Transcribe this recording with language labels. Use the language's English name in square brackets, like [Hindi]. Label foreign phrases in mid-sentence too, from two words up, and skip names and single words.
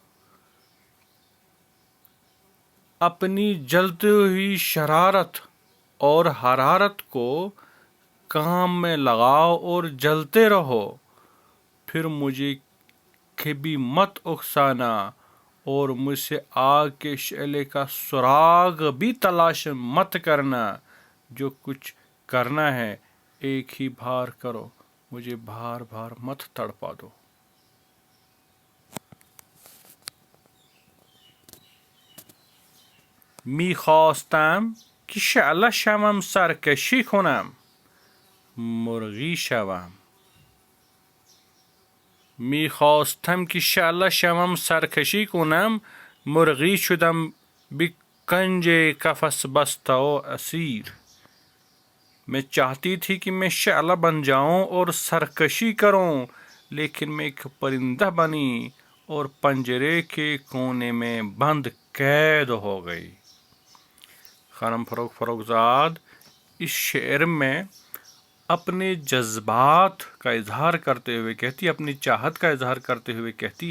[Urdu] اپنی جلتی ہوئی شرارت اور حرارت کو کام میں لگاؤ اور جلتے رہو، پھر مجھے کبھی مت اکسانا اور مجھ سے آگ کے شعلے کا سراغ بھی تلاش مت کرنا. جو کچھ کرنا ہے ایک ہی بار کرو، مجھے بار بار مت تڑپا دو. [Persian] می خواستم که شعله شوم سرکشی کنم، مرغی شوم. می خواستم که شعله شوم سرکشی کنم، مرغی شدم به کنج قفس بسته و اسیر. [Urdu] میں چاہتی تھی کہ میں شعلہ بن جاؤں اور سرکشی کروں، لیکن میں ایک پرندہ بنی اور پنجرے کے کونے میں بند قید ہو گئی. خانم فرخزاد اس شعر میں اپنے جذبات کا اظہار کرتے ہوئے کہتی، اپنی چاہت کا اظہار کرتے ہوئے کہتی